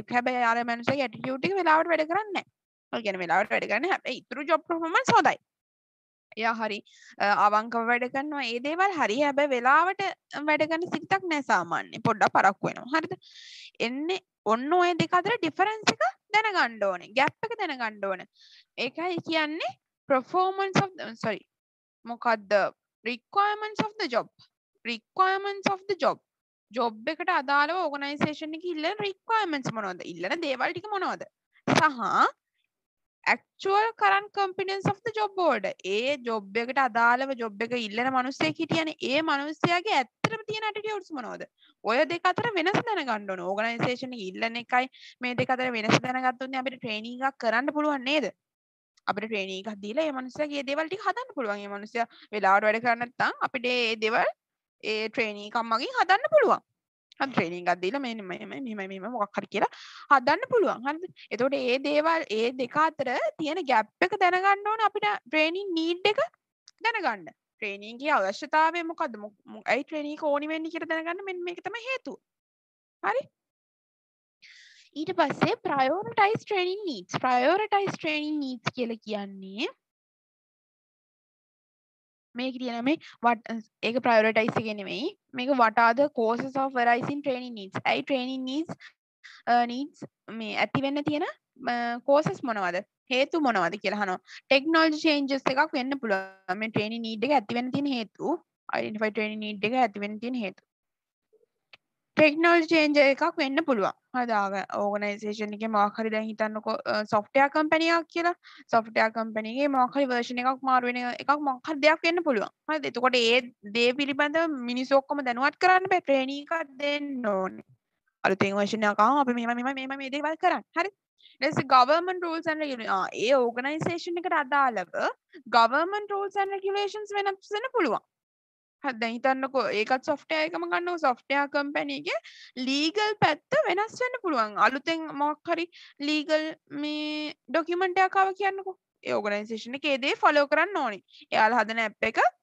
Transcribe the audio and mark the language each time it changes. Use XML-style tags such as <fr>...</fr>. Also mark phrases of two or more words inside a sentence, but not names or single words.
<si>හැබැයි අර මිනිස්සගේ attitude එක වෙලාවට වැඩ කරන්නේ නැහැ. ඒ කියන්නේ වෙලාවට වැඩ කරන්නේ හැබැයි ඉතුරු</si> <en>job performance</en> <si>හොඳයි. එයා හරි අවංකව වැඩ කරනවා ඒ දේවල් හරි හැබැයි වෙලාවට වැඩ කරන සිතක් නැහැ සාමාන්‍යයෙන්. පොඩ්ඩක් පරක්කු වෙනවා. හරිද? එන්නේ ඔන්න ඔය දෙක අතර ඩිෆරන්ස් එක දැනගන්න ඕනේ. ગેප් එක දැනගන්න ඕනේ. ඒකයි කියන්නේ</si> <en>performance of</en> <si>මොකද්ද</si> <en>requirements of the job. requirements of the job.</en> <si>job එකට අදාළව organisation එකේ ඉල්ලන requirements මොනවද? ඉල්ලන දේවල් ටික මොනවද?</si> <en>සහ actual current competence of the job holder.</en> <si>ඒ job එකට අදාළව job එක ඉල්ලන මිනිස්සෙක් හිටියනේ. ඒ මිනිස්සයාගේ ඇත්තටම තියෙන attitudes මොනවද? ඔය දෙක අතර වෙනස දැනගන්න ඕන. organisation එක ඉල්ලන එකයි මේ දෙක අතර වෙනස දැනගත්තොත් අපිට training එකක් කරන්න පුළුවන් නේද? අපිට training එකක් දීලා මේ මිනිස්සයාගේ මේ දේවල් ටික හදන්න පුළුවන්. මේ මිනිස්සයා වෙලාවට වැඩ කරන්නේ නැත්නම් අපිට මේ දේවල් ඒ training එකක් මගින් හදන්න පුළුවන්. හරි training එකක් දීලා මෙහෙම මොකක් හරි කියලා හදන්න පුළුවන්. හරිද? එතකොට මේ දේවල් ඒ දෙක අතර තියෙන gap එක දැනගන්න ඕනේ අපිට</si> <en>training need</en> <si>එක දැනගන්න. training එකේ අවශ්‍යතාවය මොකද්ද? ඇයි training එක ඕනි වෙන්නේ කියලා දැනගන්න මෙන්න මේක තමයි හේතුව. හරි? ඊට පස්සේ</si> <en>prioritize training needs. prioritize training needs</en> <si>කියලා කියන්නේ මේක කියන මේ ඒක ප්‍රයොරිටයිස් එක නෙමෙයි මේක</si> <en>what are the causes of arising training needs</en> <si>ඇයි</si> <en>training needs</en> <si>මේ ඇති වෙන්න තියෙන causes මොනවද හේතු මොනවද කියලා අහනවා</si> <en>technology changes</en> <si>එකක් වෙන්න පුළුවන් මේ</si> <en>training need</en> <si>එක ඇති වෙන්න තියෙන හේතු</si> <en>identify training need</en> <si>එක ඇති වෙන්න තියෙන හේතු</si> <en>technology change</en> <si>එකක් වෙන්න පුළුවන් හරිද organisation එකේ මොකක් හරි දැන් හිතන්නකෝ</si> <en>software company</en> <si>එකක් කියලා</si> <en>software company</en> <si>එකේ මොකක් හරි version එකක් මාරු වෙන එකක් මොකක් හරි දෙයක් වෙන්න පුළුවන් හරිද එතකොට ඒ දේ පිළිබඳව මිනිස්සු ඔක්කොම දැනුවත් කරන්න බෑ training එකක් දෙන්න ඕනේ අලුතෙන් version එකක් ආවම අපි මෙහෙම මේ දේවල් කරන්න හරි ඊට පස්සේ</si> <en>government rules and regulations</en> <si>ඒ organisation එකට අදාළව</si> <en>government rules and regulations</en> <si>වෙනස් වෙන්න පුළුවන් දැන් හිතන්නකෝ ඒකත් software එකම ගන්නකො</si> <en>software company</en> <si>එකේ legal පැත්ත වෙනස් වෙන්න පුළුවන් අලුතෙන් මොකක් හරි legal මේ document එකක් ආව කියන්නකෝ ඒ organisation එකේ ඒ දේ follow කරන්න ඕනේ එයාලා හදන app එක</si>